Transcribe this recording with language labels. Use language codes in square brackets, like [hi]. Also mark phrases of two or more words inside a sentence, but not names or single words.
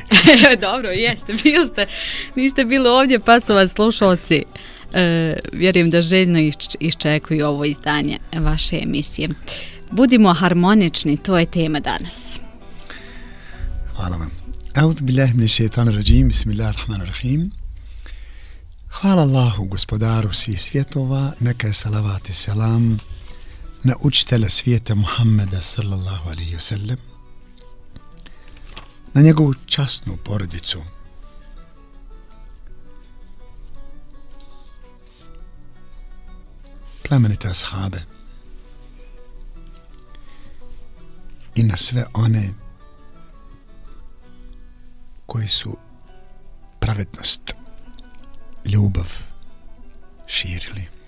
[bs] Dobro, jeste, bili ste. Niste bili ovdje, pa su vas slušalci. Vjerujem da željno iščekuju ovo izdanje vaše emisije. Budimo harmonični, to je tema danas. Hvala vam. [ar] أعوذ بالله من الشيطان الرجيم، بسم الله الرحمن الرحيم. [bs] Hvala Allahu, gospodaru svih svjetova, neka je salavat i selam na učitelja svijeta Muhammeda [ar] صلى الله عليه وسلم, [bs] na njegovu časnu porodicu, plemenite ashabe i na sve one koji su pravednost, ljubav širili.